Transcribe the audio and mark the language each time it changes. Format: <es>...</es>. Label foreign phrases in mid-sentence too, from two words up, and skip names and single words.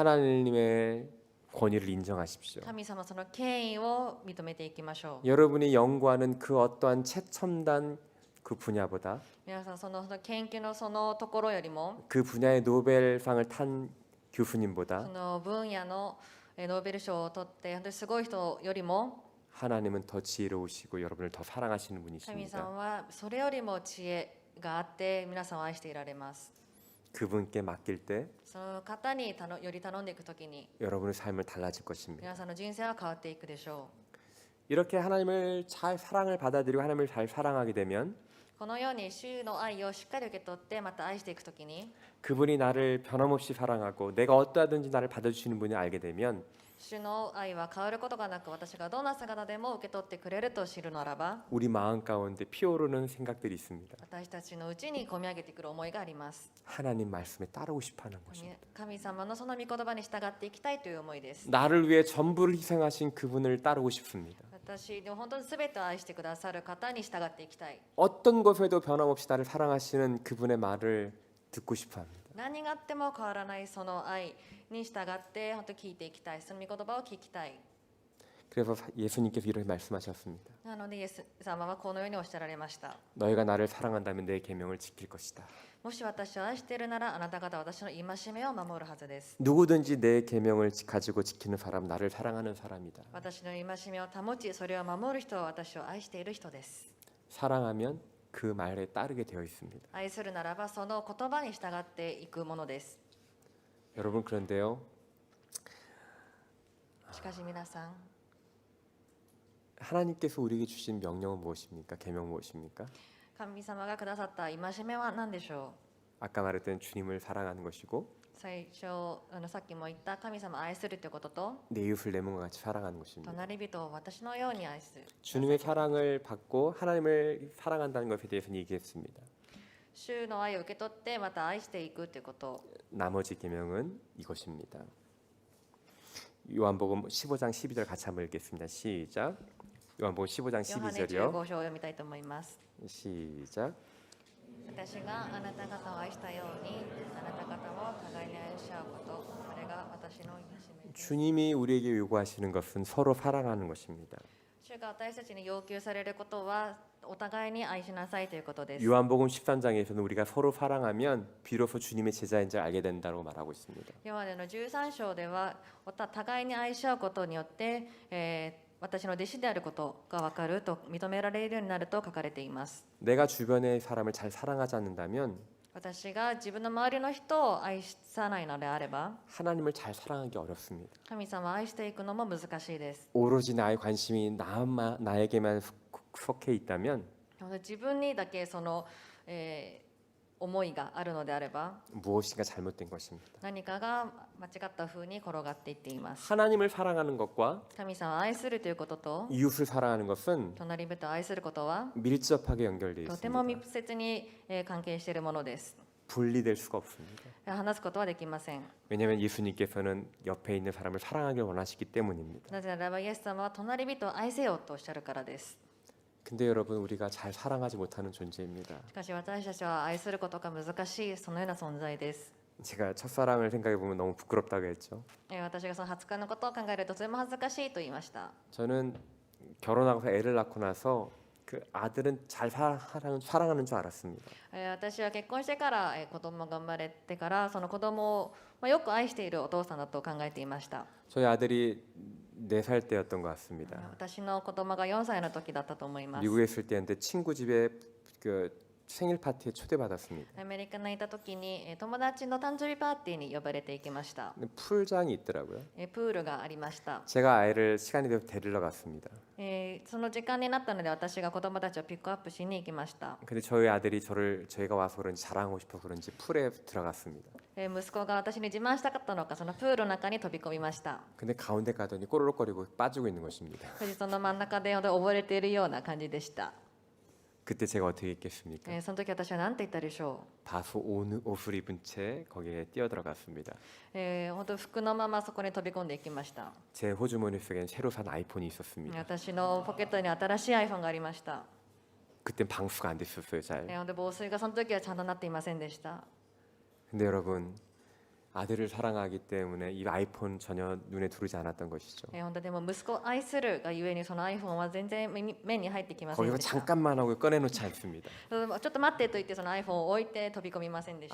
<ko>하나님의 권위를 인정하십시오.</ko> <ja>神様その権威を認めていきましょう。</ja> <ko>여러분이 연구하는 그 어떠한 최첨단 그 분야보다</ko> <ja>皆さんその研究のそのところよりも、</ja> <ko>그 분야의 노벨상을 탄</ko> <ja>そ</ja> <ko>교수님보다</ko> <ja>の分野のノーベル賞を取って本当にすごい人よりも、</ja> <ko>하나님은 더 지혜로우시고 여러분을 더 사랑하시는</ko> <ja>神</ja> <ko>분이십니다.</ko> <ja>様はそれよりも知恵があって皆さんを愛していられます。</ja> <ko>그분께 맡길 때</ko> <ja>その方により頼んでいくときに、</ja> <ko>여러분의 삶을 달라질 것입니다.</ko> <ja>皆さんの人生は変わっていくでしょ</ja> <ko>이렇게 하나님을 잘 사랑을 받아들이고 하나님을 잘 사랑하게 되면</ko> <ja>う。このように主の愛をしっかり受け取ってまた愛していくときに、</ja> <ko>그분이 나를 변함없이 사랑하고 내가 어떠하든지 나를 받아주시는 분을 알게 되면</ko> <ja>主の愛は変わることがなく、私がどんな姿でも受け取ってくれると知るならば、</ja> <ko>우리 마음 가운데 피어오르는 생각들이 있습니다.</ko> <ja>私たちのうちに込み上げてくる思いがあります。</ja> <ko>하나님 말씀에 따르고 싶어하는 것입니다.</ko> <ja>神様のその御言葉に従っていきたいという思いです。</ja> <ko>나를 위해 전부를 희생하신 그분을 따르고 싶습니다.</ko> <ja>私の本当に全てを愛してくださる方に従っていきたい。</ja> <ko>어떤 것에도 변함없이 나를 사랑하시는 그분의 말을 듣고 싶어합니다.</ko> <ja>何があっても変わらないその愛に従って本当に聞いていきたい。その御言葉を聞きたい。</ja> <ko>그래서 예수님께서 이렇게 말씀하셨습니다.</ko> <ja>なのでイエス様はこのようにおっしゃられました。</ja> <ko>너희가 나를 사랑한다면 내 계명을 지킬 것이다.</ko> <ja>もし私を愛しているなら、あなた方は私の戒めを守るはずです。</ja> <ko>누구든지 내 계명을 가지고 지키는 사람 나를 사랑하는 사람이다.</ko> <ja>私の戒めを保ち、それを守る人は私を愛している人です。</ja> <ko>사랑하면 그 말에 따르게 되어 있습니다.</ko> <ja>愛するならばその言葉に従っていくものです。</ja> <ko>여러분 그런데요.</ko> <ja>しかし皆さん、</ja> <ko>하나님께서 우리에게 주신 명령은 무엇입니까? 계명 무엇입니까?</ko> <ja>神様がくださった戒めは何でしょ</ja> <ko>아까 말했던 주님을 사랑하는 것이고</ko> <ja>う。最初さっきも言った神様を愛するということと、</ja> <ko>내 이웃을 내 몸과 같이 사랑하는 것입니다.</ko> <ja>隣人を私のように愛する。</ja> <ko>주님의 사랑을 받고 하나님을 사랑한다는 것에 대해서는 얘기했습니다.</ko> <ja>主の愛を受け取ってまた愛していくということ。</ja> <ko>나머지 계명은 이것입니다. 요한복음 15장 12절 같이 한번 읽겠습니다. 시작. 요한복음 15장</ko> <ja>ヨハネ</ja> <ko>12절이요.</ko> <ja>15章を読みたいと思います。</ja> <ko>시작.</ko> <ja>私があなた方を愛したようにあなた方も互いに愛し合うこと、これが私の戒めです。</ja> <ko>주님이 우리에게 요구하시는 것은 서로 사랑하는 것입니다.</ko> <ja>主が私たちに要求されることはお互いに愛しなさいということです。</ja> <ko>요한복음 13장에서는 우리가 서로 사랑하면 비로소 주님의 제자인 줄 알게 된다고 말하고 있습니다.</ko> <ja>ヨハネの13章では互いに愛し合うことによって、私の弟子であることが分かると認められるようになると書かれています。</ja> <ko>내가 주변의 사람을 잘 사랑하지 않는다면</ko> <ja>私が自分の周りの人を愛さないのであれば</ja> <ko>하나님을 잘 사랑하기 어렵습니다.</ko> <ja>神様を愛していくのも難しいです。</ja> <ko>오로지 나의 관심이 나에게만 속해 있다면</ko> <ja>自分にだけその、思いがあるのであれば</ja> <ko>무엇인가 잘못된 것입니다.</ko> <ja>何かが間違った風に転がっていっています。</ja> <ko>하나님을 사랑하는 것과</ko> <ja>神様を愛するということと</ja> <ko>이웃을 사랑하는 것은</ko> <ja>隣人を愛することは</ja> <ko>밀접하게 연결되어</ko> <ja>とても</ja> <ko>있습니다.</ko> <ja>密接に関係しているものです。</ja> <ko>분리될 수가 없습니다.</ko> <ja>話すことはできません。</ja> <ko>왜냐하면 예수님께서는 옆에 있는 사람을 사랑하길 원하시기 때문입니다.</ko> <ja>なぜならばイエス様は隣人を愛せよとおっしゃるからです。</ja> <ko>근데 여러분 우리가 잘 사랑하지 못하는 존재입니다.</ko> <ja>しかし私たちは愛することが難しいそのような存在です。</ja> <ko>제가 첫사랑을 생각해 보면 너무 부끄럽다고 했죠.</ko> <ja>私がその初恋のことを考えるととても恥ずかしいと言いました。</ja> <ko>저는 결혼하고 애를 낳고 나서 그 아들은 잘 사랑하는 줄 알았습니다.</ko> <ja>私は結婚してから子供が生まれてからその子供をよく愛しているお父さんだと考えていました。</ja> <ko>저희 아들이 4살 때였던 것 같습니다.</ko> <ja>私の子供が4歳の時だったと思います。</ja> <ko>미국에 있을 때였는데 친구 집에 그 생일 파티에 초대받았습니다.</ko> <ja>アメリカにいた時に友達の誕生日パーティーに呼ばれていきました。</ja> <ko>근데 풀장이 있더라고요.</ko> <ja>プールがありました。</ja> <ko>제가 아이를 시간이 되어 데리러 갔습니다.</ko> <ja>その時間になったので私が子供たちをピックアップしに行きました。</ja> <ko>근데 저희 아들이 저희가 와서 그런지 자랑하고 싶어서 그런지 풀에 들어갔습니다.</ko> <ja>息子が私に自慢したかったのかそのプールの中に飛び込みました。</ja> <ko>근데 가운데 가더니 꼬르륵거리고 빠지고 있는 것입니다.</ko> <ja>そしてその真ん中で溺れているような感じでした。</ja> <ko>그때 제가 어떻게 했겠습니까?</ko> <ja>その時私は何て言ったでしょ</ja> <ko>바수 옷을 입은 채 거기에 뛰어들어갔습니다.</ko> <ja>う。本当服のままそこに飛び込んでいきました。</ja> <ko>제 호주머니 속엔 새로 산 아이폰이 있었습니다.</ko> <ja>私のポケットに新しい iPhone がありました。</ja> <ko>그땐 방수가 안 됐었어요, 잘.</ko> <ja>本当防水がその時はちゃんとなっていませんでした。</ja> <ko>근데 여러분 아들을 사랑하기 때문에 이 아이폰 전혀 눈에 들어오지 않았던 것이죠.</ko> <ja>本当でも息子を愛するがゆえにその iPhone は全然目に入ってきません</ja> <ko>거기서</ko> <ja>でした。</ja> <ko>잠깐만 하고 꺼내놓지 않습니다.</ko> <ja>ちょっと待ってと言ってその iPhone を置いて飛び込みませんでした。</ja>